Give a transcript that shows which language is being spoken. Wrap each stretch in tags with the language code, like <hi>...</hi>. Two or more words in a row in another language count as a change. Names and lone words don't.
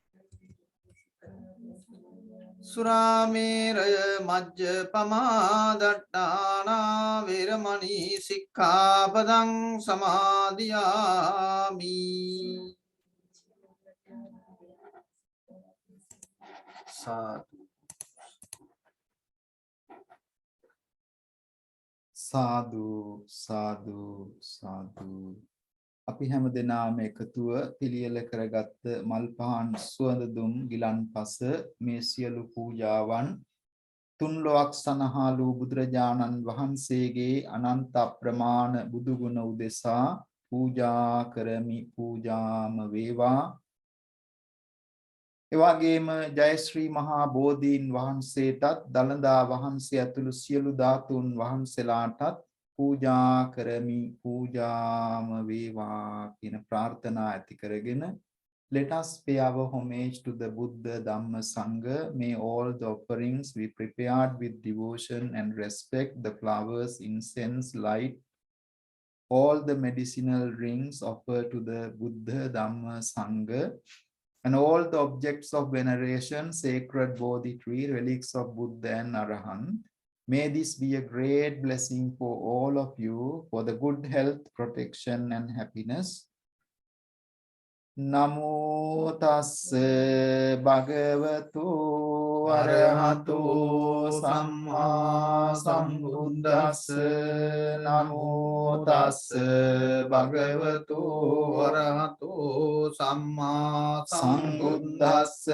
<pi>Suramēraya majjapamādaṭṭāna veramani sikkhapadang samadhiyami. Sadhu, sadhu, sadhu.</pi> <si>අපි හැම දෙනාම එකතුව පිළියෙල කරගත් මල් පහන් සුවඳ දුම් ගිලන් පස මේ සියලු පූජාවන් තුන් ලොවක් සනහාලු බුදුරජාණන් වහන්සේගේ අනන්ත අප්‍රමාණ බුදු ගුණ උදෙසා පූජා කරමි. පූජාම වේවා. එවාගේම ජයශ්‍රී මහා බෝධීන් වහන්සේටත් දළදා වහන්සේ ඇතුළු සියලු ධාතුන් වහන්සේලාටත් පූජා කරමි. පූජාම වේවා කියන ප්‍රාර්ථනා ඇති කරගෙන</si> <en>let us pay our homage to the Buddha, Dhamma, Sangha. May all the offerings be prepared with devotion and respect, the flowers, incense, light, all the medicinal rings offered to the Buddha, Dhamma, Sangha, and all the objects of veneration, sacred Bodhi tree, relics of Buddha and Arahant. May this be a great blessing for all of you, for the good health, protection, and happiness.</en> <pi>Namo tassa bhagavato arahato samma sambuddhassa. Namo tassa bhagavato arahato samma sambuddhassa.</pi>